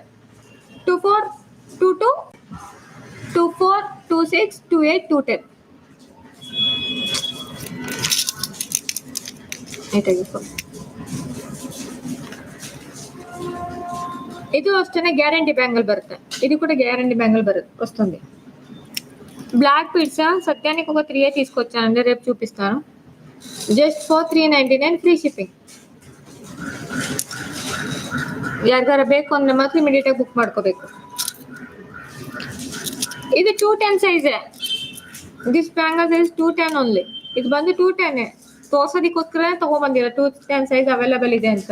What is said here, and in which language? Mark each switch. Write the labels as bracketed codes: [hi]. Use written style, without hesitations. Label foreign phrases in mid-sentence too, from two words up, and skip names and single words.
[kn] 24, 22, 24, 26, 28, 210. ಇದು ಅಷ್ಟೇ [en] guarantee bangle [kn] ಬರುತ್ತೆ. [te] ఇది కూడా [en] guarantee bangle [te] వస్తుంది. [en] black pits [te] సత్యానికి ఒక 3 తీసుకొచ్చానండి, రేపు చూపిస్తాను. [en] just for 399 free shipping. [kn] ಯಾರಿಗಾರ ಬೇಕು ಅಂದ್ರೆ ಮಾತ್ರ ಇಮಿಡಿಯೇಟ್ ಆಗಿ ಬುಕ್ ಮಾಡ್ಕೋಬೇಕು. [en] ಇದು 210 ಸೈಜ್. this bangle size 210 only. [kn] ಇದು ಬಂದು 210 ತೋರ್ಸೋದಕ್ಕೋಸ್ಕರ ತಗೊಂಡ್ಬಂದಿರೋ 210 [en] size available [kn] ಇದೆ ಅಂತ.